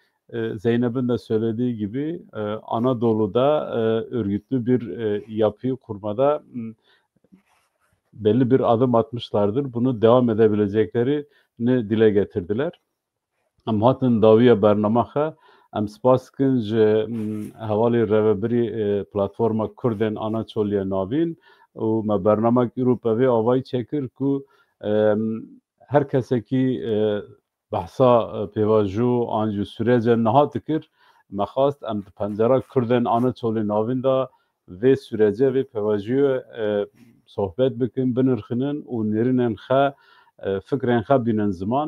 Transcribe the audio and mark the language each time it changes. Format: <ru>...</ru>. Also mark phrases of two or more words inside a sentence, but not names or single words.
<tr>Zeynep'in de söylediği gibi Anadolu'da örgütlü bir yapıyı kurmada belli bir adım atmışlardır. Bunu devam edebileceklerini dile getirdiler.</tr> <ku>Ama hatin daviye bernamexe em spas kin ji hevalê revebirî platforma Kurdên Anaçoliya navîn û me bernamek îro pevê avayî çekir ku her kesekî behsa pêvajo an ji sürecê niha dikir me xwast em di pencera Kurdên Anaçolî navîn da vê sürecê vê pêvajiyê sohbet bikin, binirxinin û nêrînên xwe fikrên xwe bînin ziman.</ku>